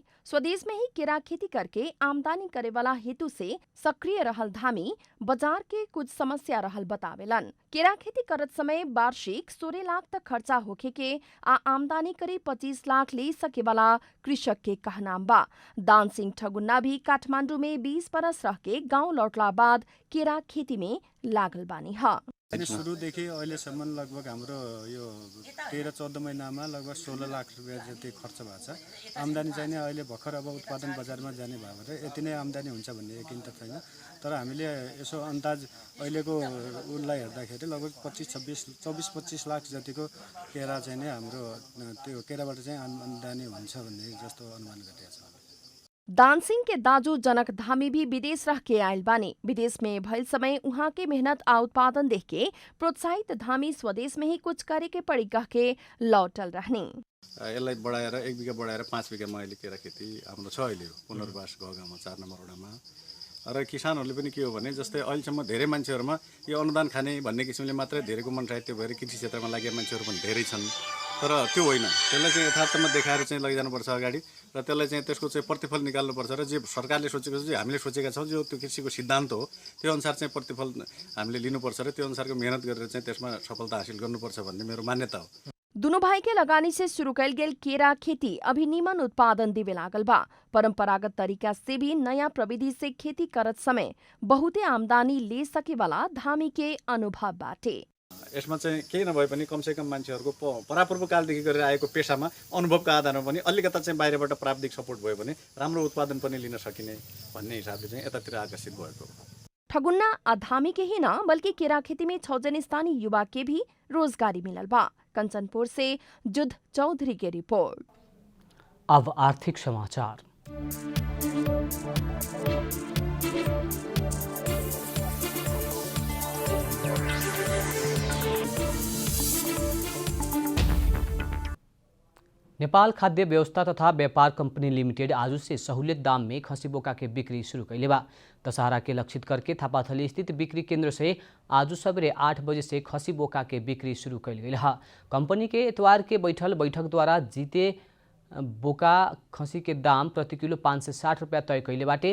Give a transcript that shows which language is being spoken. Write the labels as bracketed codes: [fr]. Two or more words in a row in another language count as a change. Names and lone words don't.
[bho] स्वदेश में ही केरा खेती करके आमदनी करे वाला हेतु से सक्रिय रहल धामी बाजार के कुछ समस्या रहल बतावेलन। केरा खेती करत समय वार्षिक 16 लाख तक खर्चा होखे के आ आमदनी करीब 25 लाख ले सके वाला कृषक के कहनाम बा। दान सिंह ठगुन्ना भी काठमांडू में 20 बरस रह के गाँव लौटला बाद केरा खेती में लागल बानी ह। [ne] सुरुदेखि अहिलेसम्म लगभग हाम्रो यो 13-14 महिनामा लगभग 16 लाख रुपियाँ जति खर्च भएको छ। आम्दानी चाहिँ अहिले भर्खर अब उत्पादन बजारमा जाने भयो भने यति नै आम्दानी हुन्छ भन्ने यकिन त छैन। तर हामीले यसो अन्दाज अहिलेको उसलाई हेर्दाखेरि लगभग 24-25 लाख जतिको केरा चाहिँ नै हाम्रो त्यो केराबाट चाहिँ आम्दानी हुन्छ भन्ने जस्तो अनुमान गरिएको छ। [bho] दान सिंह के दाजू जनक धामी भी विदेश रह के आयल बानी। विदेश में भइल समय उहाँ के मेहनत आ उत्पादन देख के प्रोत्साहित धामी स्वदेश में ही कुछ करे के पड़ी कह के लौटल रहनी। [ne] यसलाई बढाएर 1 बिघा बढाएर 5 बिघामा अहिले केरा खेती हाम्रो छ। अहिले पुनर्वास गाउँमा 4 नम्बर वडामा र किसानहरूले पनि के हो भने जस्तै अहिलेसम्म धेरै मान्छेहरूमा यो अनुदान खाने भन्ने किसिमले मात्रै धेरैको मन साहित्य भएर कृषि क्षेत्रमा लागेका मान्छेहरू पनि धेरै छन्। तर त्यो होइन, त्यसलाई चाहिँ यथार्थमा देखाएर चाहिँ लैजानुपर्छ अगाडि र त्यसलाई चाहिँ त्यसको चाहिँ प्रतिफल निकाल्नुपर्छ र जे सरकारले सोचेको छ, हामीले सोचेका छौँ जो त्यो कृषिको सिद्धान्त हो त्यो अनुसार चाहिँ प्रतिफल हामीले लिनुपर्छ र त्यो अनुसारको मेहनत गरेर चाहिँ त्यसमा सफलता हासिल गर्नुपर्छ भन्ने मेरो मान्यता हो। [bho] दुनू भाई के लगानी से शुरू कैल गेल केरा खेती अभी निमन उत्पादन देवे लागल बा। परंपरागत तरीका से भी नया प्रविधि से खेती करत समय बहुते आमदनी ले सके वाला धामी के अनुभव बाटे। [ne] यसमा चाहिँ केही नभए पनि कमसेकम मान्छेहरूको परापूर्व कालदेखि गरेर आएको पेशामा अनुभवको आधारमा पनि अलिकता चाहिँ बाहिरबाट प्राविधिक सपोर्ट भयो भने राम्रो उत्पादन पनि लिन सकिने भन्ने हिसाबले चाहिँ यतातिर आकर्षित भएको। [bho] ठगुन्ना आ धामी के ही न बल्कि केरा खेती में 6 जन स्थानीय युवा के भी रोजगारी मिलल बा। कंचनपुर से जुद चौधरी की रिपोर्ट। अब आर्थिक समाचार। नेपाल खाद्य व्यवस्था तथा व्यापार कंपनी लिमिटेड आज से सहूलियत दाम में खसी बोका के बिक्री शुरू कैले बा। दशहरा के लक्षित करके थापाथली स्थित बिक्री केंद्र से आज सवेरे 8 बजे से खसी बोका के बिक्री शुरू कैल गई है। कंपनी के इतवार के बैठक द्वारा जीते बोका खसी के दाम प्रति किलो 560 रुपया तय कैले बाटे।